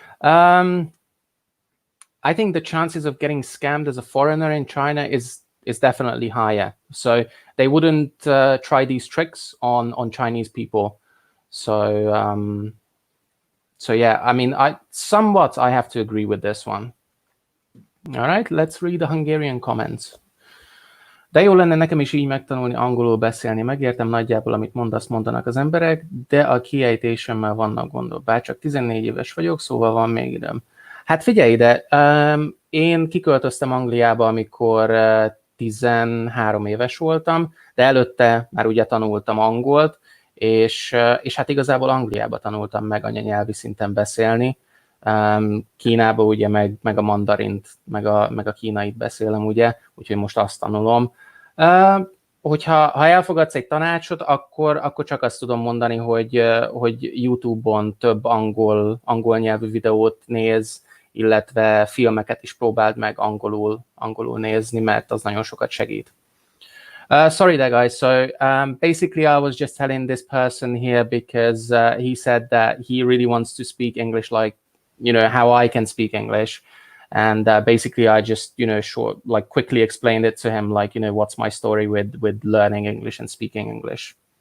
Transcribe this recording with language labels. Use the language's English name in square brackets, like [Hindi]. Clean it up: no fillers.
[English] I think the chances of getting scammed as a foreigner in China is definitely higher. So they wouldn't try these tricks on Chinese people. So so yeah, I mean, I have to agree with this one. All right, let's read the Hungarian comments. [Hungarian] De jó lenne nekem is így megtanulni angolul beszélni. Megértem nagyjából, amit mondanak az emberek, de a kiejtésemmel vannak gondok. Bárcsak 14 éves vagyok, szóval van még időm. Hát figyelj ide, én kiköltöztem Angliába, amikor 13 éves voltam, de előtte már ugye tanultam angolt, és hát igazából Angliába tanultam meg anyanyelvi szinten beszélni. Kínába ugye meg a mandarint, meg a kínait beszélem, ugye, úgyhogy most azt tanulom. Ha elfogadsz egy tanácsot, akkor csak azt tudom mondani, hogy YouTube-on több angol nyelvű videót néz, illetve filmeket is próbáld meg angolul nézni, mert az nagyon sokat segít. [English] Sorry there, guys. So basically, I was just telling this person here because he said that he really wants to speak English like, you know, how I can speak English. And basically, I just, you know, quickly explained it to him, like, you know, what's my story with learning English and speaking English.